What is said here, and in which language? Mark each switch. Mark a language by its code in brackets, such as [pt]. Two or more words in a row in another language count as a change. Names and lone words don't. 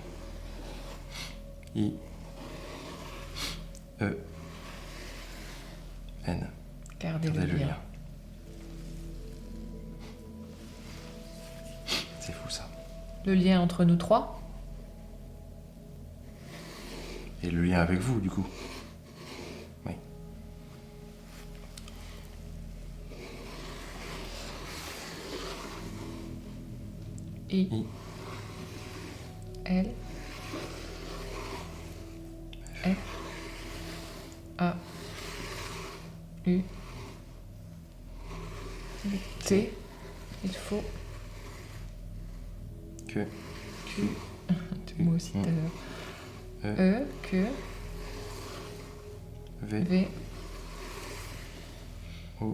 [fr] I E N. Gardez Gardez le le lien. lien. C'est fou ça. Le lien entre nous trois? Et le lien avec vous du coup. Oui. I. I L. F. A. U. T. Il faut. que Q. Moi aussi tout à l'heure. E E. Que. V V. O